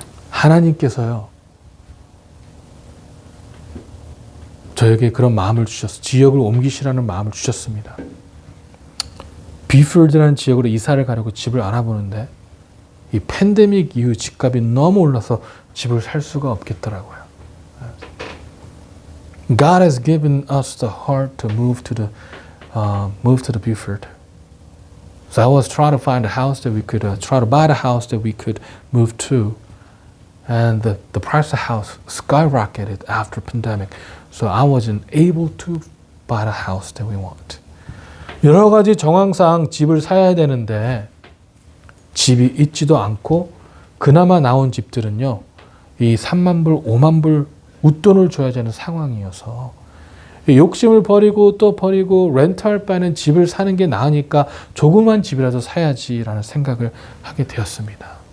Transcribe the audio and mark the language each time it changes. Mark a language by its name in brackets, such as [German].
[Korean] 하나님께서요, 저에게 그런 마음을 주셨어요. 지역을 옮기시라는 마음을 주셨습니다. 비필드라는 지역으로 이사를 가려고 집을 알아보는데 이 팬데믹 이후 집값이 너무 올라서 집을 살 수가 없겠더라고요. [English] God has given us the heart to move to the Buford. So I was trying to find a house that we could try to buy the house that we could move to, and the price of the house skyrocketed after pandemic. So I wasn't able to buy the house that we want. [Korean] 여러 가지 정황상 집을 사야 되는데 집이 있지도 않고 그나마 나온 집들은요, 이 3만 불, 5만 불 웃돈을 줘야 되는 상황이어서 욕심을 버리고 또 버리고 렌트할 바에는 집을 사는 게 나으니까 조그만 집이라도 사야지라는 생각을 하게 되었습니다.